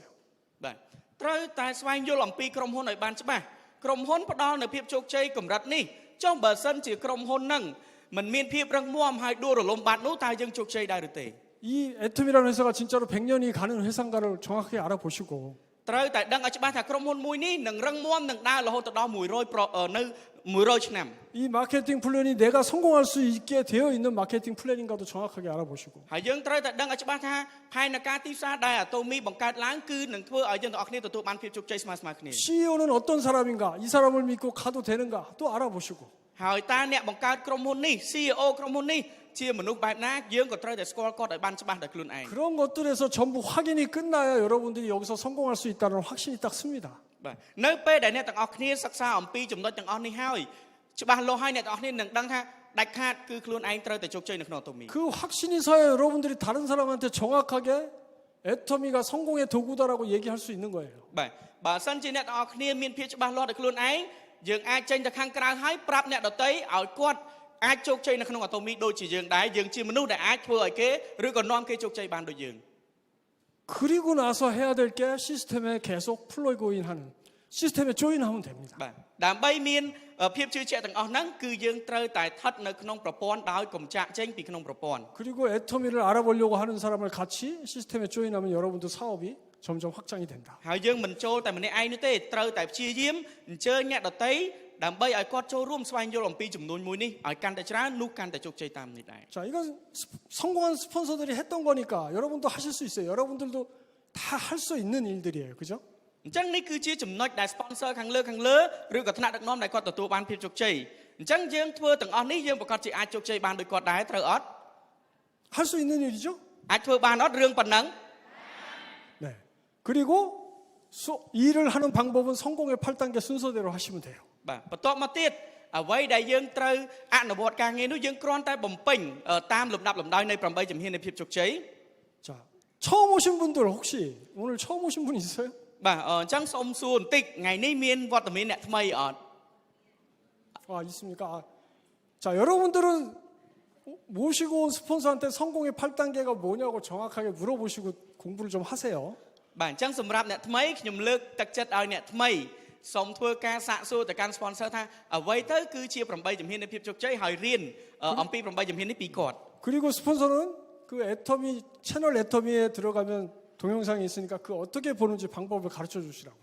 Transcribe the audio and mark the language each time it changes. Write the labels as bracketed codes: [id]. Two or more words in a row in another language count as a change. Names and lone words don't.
[km] បាទត្រូវតែស្វែងយល់អំពីក្រុមហ៊ុនឲ្យបានច្បាស់ក្រុមហ៊ុនផ្ដល់នូវភាពជោគជ័យកម្រិតនេះចុះបើសិនជាក្រុមហ៊ុនហ្នឹងមិនមានភាពរឹងមាំហើយដួលរលំបាត់នោះតើយើងជោគជ័យដែរឬទេ [ko] 이 애텀이라는 회사가 진짜로 100년이 가는 회사인가를 정확하게 알아보시고 [km] ត្រូវតែដឹងឲ្យច្បាស់ថាក្រុមហ៊ុនមួយនេះនឹងរឹងមាំនឹងដើររហូតដល់100 ឆ្នាំ [ko] 이 마케팅 플랜이 내가 성공할 수 있게 되어 있는 마케팅 플랜인가도 정확하게 알아보시고 [km] ហើយយើងត្រូវតែដឹងឲ្យច្បាស់ថាផែនការទីផ្សារដែលអាតូមីបង្កើតឡើងគឺនឹងធ្វើឲ្យយើងទាំងអស់គ្នាទទួលបានភាពជោគជ័យស្មើៗគ្នា [ko] CEO는 어떤 사람인가 이 사람을 믿고 가도 되는가 또 알아보시고 [km] ហើយតើអ្នកបង្កើតក្រុមហ៊ុននេះ CEO ក្រុមហ៊ុននេះជាមនុស្សបែបណាយើងក៏ត្រូវតែស្គាល់គាត់ឲ្យបានច្បាស់ដល់ខ្លួនឯង [ko] 그런 것들에서 전부 확인이 끝나야 여러분들이 여기서 성공할 수 있다는 확신이 딱 씁니다. [km] បាទនៅពេលដែលអ្នកទាំងអស់គ្នាសិក្សាអំពីចំណុចទាំងអស់នេះហើយច្បាស់លាស់ហើយអ្នកទាំងអស់គ្នានឹងដឹងថាដាច់ខាតគឺខ្លួនឯងត្រូវតែជោគជ័យនៅក្នុងតូមី [ko] 그 확신이 서야 여러분들이 다른 사람한테 정확하게 애터미가 성공의 도구다라고 얘기할 수 있는 거예요. [km] បាទបើសិនជាអ្នកទាំងអស់គ្នាមានភាពច្បាស់លាស់ដល់ខ្លួនឯងយើងអាចចេញទៅខាងក្រៅហើយប្រាប់អ្នកដទៃឲ្យគាត់អាចជោគជ័យនៅក្នុងអាតូមីដូចជាយើងដែរយើងជាមនុស្សដែលអាចធ្វើឲ្យគេឬក៏នាំគេជោគជ័យបានដូចយើង [ko] 그리고 나서 해야 될 게 시스템에 계속 플러그인 하는 시스템에 조인하면 됩니다. [km] បាទដើម្បីមានភាពជឿជាក់ទាំងអស់ហ្នឹងគឺយើងត្រូវតែស្ថិតនៅក្នុងប្រព័ន្ធដោយកុំចាក់ចេញពីក្នុងប្រព័ន្ធ [ko] 그리고 애터미를 알아보려고 하는 사람을 같이 시스템에 조인하면 여러분도 사업이 점점 확장이 된다. [km] ហើយយើងមិនចូលតែម្នាក់ឯងនោះទេត្រូវតែព្យាយាមអញ្ជើញអ្នកដទៃដើម្បីឲ្យគាត់ចូលរួមស្វែងយល់អំពីចំនួនមួយនេះឲ្យកាន់តែច្រើននោះកាន់តែជោគជ័យតាមនេះដែរ [ko] 자, 이건 성공한 스폰서들이 했던 거니까 여러분도 하실 수 있어요. 여러분들도 다 할 수 있는 일들이에요. 그죠? [km] អញ្ចឹងនេះគឺជាចំណុចដែល sponsor ខាងលើឬក៏ថ្នាក់ដឹកនាំដែលគាត់ទទួលបានភាពជោគជ័យអញ្ចឹងយើងធ្វើទាំងអស់នេះយើងប្រកាសជាអាចជោគជ័យបានដោយគាត់ដែរត្រូវអត់ [ko] 할 수 있는 일이죠? [km] អាចធ្វើបានអត់រឿងប៉ុណ្ណឹង [ko] 네. 그리고 일을 하는 방법은 성공의 8단계 순서대로 하시면 돼요. [km] បាទបន្ទាប់មកទៀតអ្វីដែលយើងត្រូវអនុវត្តការងារនោះយើងគ្រាន់តែបំពេញតាមលំដាប់លំដោយនៃ8ជំហាននៃភាពជោគជ័យ [ko] 자, 처음 오신 분들 혹시 오늘 처음 오신 분 있어요? [km] បាទអញ្ចឹងសូមសួរបន្តិចថ្ងៃនេះមានវត្តមានអ្នកថ្មីអត់ [ko] 아, 있습니까? 자, 여러분들은 모시고 온 스폰서한테 성공의 8단계가 뭐냐고 정확하게 물어보시고 공부를 좀 하세요. [km] បាទអញ្ចឹងសម្រាប់អ្នកថ្មីខ្ញុំលើកទឹកចិត្តឲ្យអ្នកថ្មីសូមធ្វើការសាកសួរទៅកាន់ sponsor ថាអ្វីទៅគឺជា8ជំហាននៃភាពជោគជ័យហើយរៀនអំពី8ជំហាននេះពីគាត់ [ko] 그리고 스폰서는 그 애터미 채널 애터미에 들어가면 동영상이 있으니까 그 어떻게 보는지 방법을 가르쳐 주시라고요.